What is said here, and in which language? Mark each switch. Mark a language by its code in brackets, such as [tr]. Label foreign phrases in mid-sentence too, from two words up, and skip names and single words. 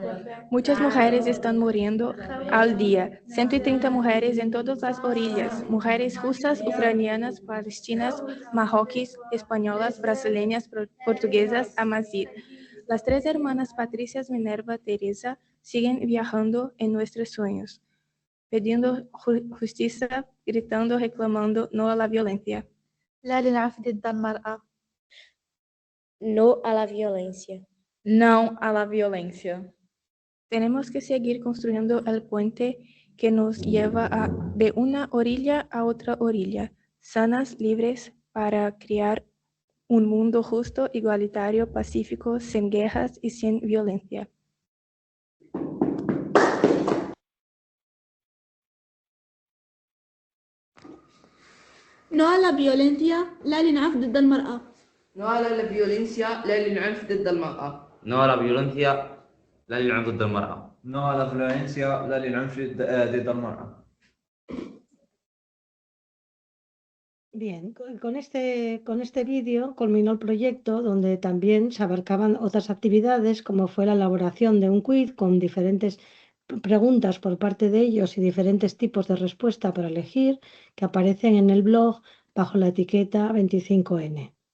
[es] Muchas mujeres están muriendo al día, 130 mujeres en todas las orillas, mujeres rusas, ucranianas, palestinas, marroquíes, españolas, brasileñas, portuguesas, amazigh. Las tres hermanas Patricias, Minerva, Teresa siguen viajando en nuestros sueños, pidiendo justicia, gritando, reclamando no a la violencia. [ar] لا للعنف ضد المرأة. [es] No a la violencia. [pt] Não à la violência. [es] Tenemos que seguir construyendo el puente que nos lleva de una orilla a otra orilla, sanas, libres, para crear un mundo justo, igualitario, pacífico, sin guerras y sin violencia. No a la violencia. [ar] لا للعنف ضد المرأة. [es] No a la violencia [ar] لا للعنف ضد المرأة. [es] No a la violencia [ar] لا للعنف ضد المرأة. [es] No a la violencia [ar] لا للعنف ضد المرأة. [es] Bien, con este vídeo culminó el proyecto donde también se abarcaban otras actividades como fue la elaboración de un quiz con diferentes preguntas por parte de ellos y diferentes tipos de respuesta para elegir que aparecen en el blog bajo la etiqueta 25N.